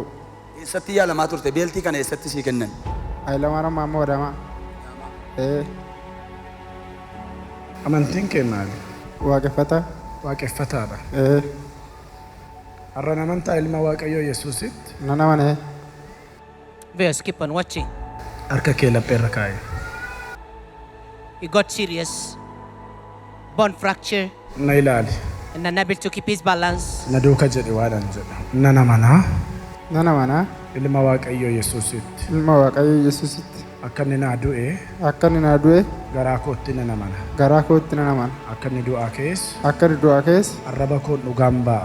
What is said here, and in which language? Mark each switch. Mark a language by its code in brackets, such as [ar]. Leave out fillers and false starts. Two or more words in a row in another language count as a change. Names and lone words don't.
[om] Eessatti yaalamaa turte? Beeltii kana eessatti sii kennan? Hayilamaara Maammoo Adamaa. Amantiin kee maali? Waaqeffataa. Waaqeffataadha. Har'a amantaa ilma Waaqayyoo Yesuusitti. Nan amane. [en] Viewers, keep on watching. [om] Harka kee lapheerra kaa'i. [en] He got serious. Bone fracture. [om] Na ilaali. [en] And unable to keep his balance. [om] Na duuka jedhe waadhaan jedha. Nan amanaa. Nan amanaa. Ilma Waaqayyoo Yesuusitti. Ilma Waaqayyoo Yesuusitti. Akka inni naa du'e. Akka inni naa du'e. Garaa kootti nan amana. Garaa kootti nan amana. Akka inni du'aa keessa. Akka inni du'aa keessa. Arraba koo dhugaan ba'a.